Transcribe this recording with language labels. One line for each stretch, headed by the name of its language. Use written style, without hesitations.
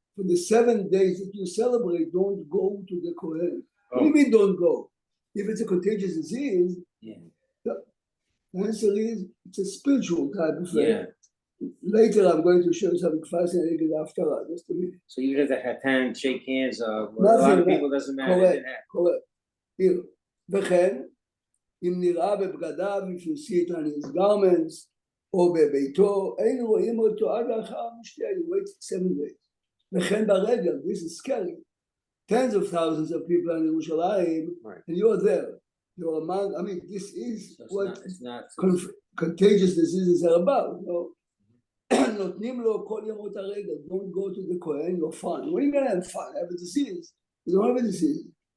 English: For the 7 days that you celebrate, don't go to the Kohen. What do you mean don't go? If it's a contagious disease, the answer is it's a spiritual type of thing. Later, I'm going to show you something fascinating after that. Just a minute. So even if the Hatan shake hands, a lot of people doesn't matter. Correct. Here.
Hebrew: וכן, אם נראה בבגדיו,
English: if you see it on his garments,
Hebrew: או בביתו, אין רואים אותו עד לאחר המשתה,
English: you wait 7 days.
Hebrew: וכן ברגל,
English: this is scary. Tens of thousands of people in Yerushalayim, and you're there. You're among, I mean, this is So what it's not contagious diseases are about. You know?
Hebrew: נותנים לו כל ימות הרגל,
English: don't go to the Kohen, you're fine. What are you going to have fun? Have a disease? You don't have a disease.